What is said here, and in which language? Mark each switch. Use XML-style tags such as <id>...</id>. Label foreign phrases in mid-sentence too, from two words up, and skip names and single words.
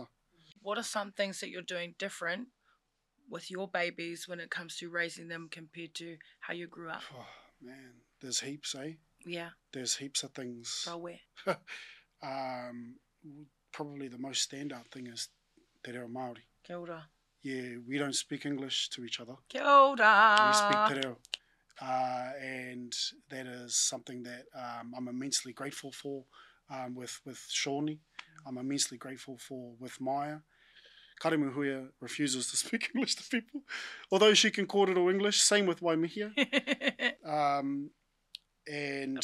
<en>What are some things that you're doing different with your babies when it comes to raising them compared to how you grew up? Oh, man, there's heaps, eh? Yeah. There's heaps of things. So where? Probably the most standout thing is</en> <mi>te reo Māori. Kia ora.</mi> <en>Yeah, we don't speak English to each other.</en> <mi>Kia ora.</mi> <en>We speak</en> <mi>te reo.</mi> <en>And that is something that I'm immensely grateful for with Shawnee. I'm immensely grateful for with Maya. Karemuhuia refuses to speak English to people, although she can kōrero English. Same with Waimihia. And</en>